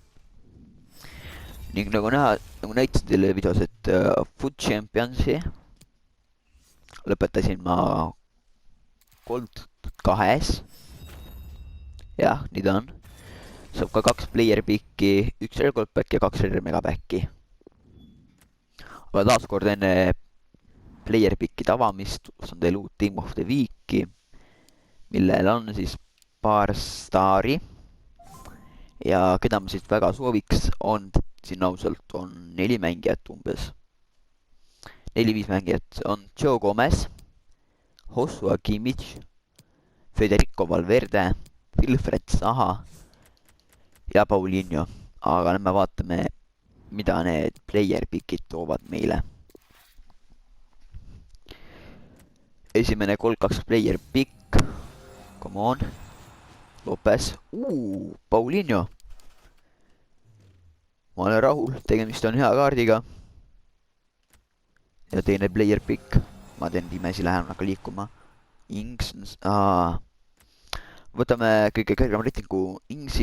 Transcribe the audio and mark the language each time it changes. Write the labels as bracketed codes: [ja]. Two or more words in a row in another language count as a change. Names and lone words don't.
[et] Ning nagu näha, nagu näitasin teile videos, et Food Championsi lõpetasin ma 3-2. Jah, nii ta on. Saab ka 2 [en] player pick'i, [et] 1 Rare Gold päkki ja 2 Rare Mega päkki. Aga taaskord enne [en] player pick'i [et] avamist on teil uut Team of the Week'i, millel on siis paar staari. Ja keda ma siis väga sooviks on, siin ausalt on 4 mängijat umbes. 4-5 mängijat on Joe Gomez, Joshua Kimmich, Federico Valverde, Wilfred Zaha ja Paulinho. Aga nüüd me vaatame, mida need [en] player pick'id [et] toovad meile. Esimene 3-2 [en] player pick. Come on. Lopez. Paulinho. [et] Ma olen rahul, tegemist on hea kaardiga. Ja teine [en] player pick. [et] Ma teen pimesi, lähen hakka liikuma. Ings. Võtame kõige kõrgema reitingu Ingsi.